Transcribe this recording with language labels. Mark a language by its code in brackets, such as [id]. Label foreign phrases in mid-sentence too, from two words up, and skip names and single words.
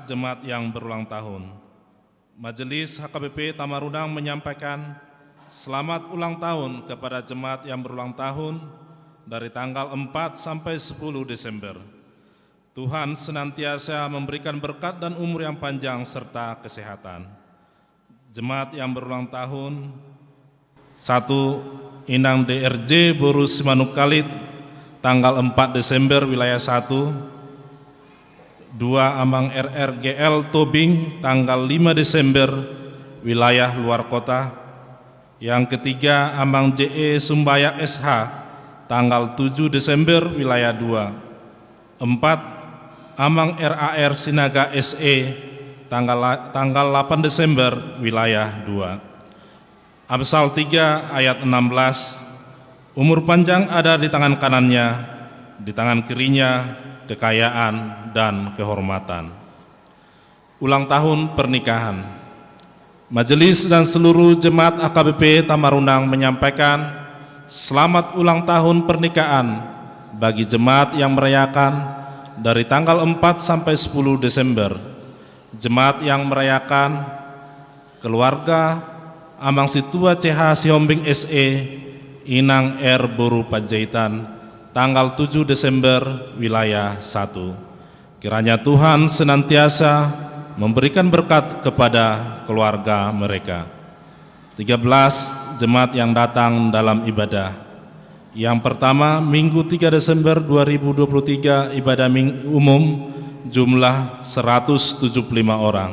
[id] Jemaat yang berulang tahun. Majelis HKBP Tamarunang menyampaikan selamat ulang tahun kepada jemaat yang berulang tahun dari tanggal 4 sampai 10 Desember. Tuhan senantiasa memberikan berkat dan umur yang panjang serta kesehatan. Jemaat yang berulang tahun 1. Inang DRJ Boru Simanuk Kalit, tanggal 4 Desember wilayah 1. 2. Amang RRGL Tobing, tanggal 5 Desember wilayah luar kota. Yang ketiga, Amang JE Sumbayak SH, tanggal 7 Desember wilayah 2. 4. Amang RAR Sinaga SE, tanggal 8 Desember wilayah 2. Amsal 3 ayat 16, umur panjang ada di tangan kanannya, di tangan kirinya kekayaan dan kehormatan. Ulang tahun pernikahan. Majelis dan seluruh jemaat AKBP Tamarunang menyampaikan selamat ulang tahun pernikahan bagi jemaat yang merayakan dari tanggal 4 sampai 10 Desember. Jemaat yang merayakan keluarga Amang Situa CH Sihombing SE Inang R Boru Panjaitan tanggal 7 Desember wilayah 1. Kiranya Tuhan senantiasa memberikan berkat kepada keluarga mereka. 13 jemaat yang datang dalam ibadah. Yang pertama, Minggu 3 Desember 2023 ibadah umum jumlah 175 orang.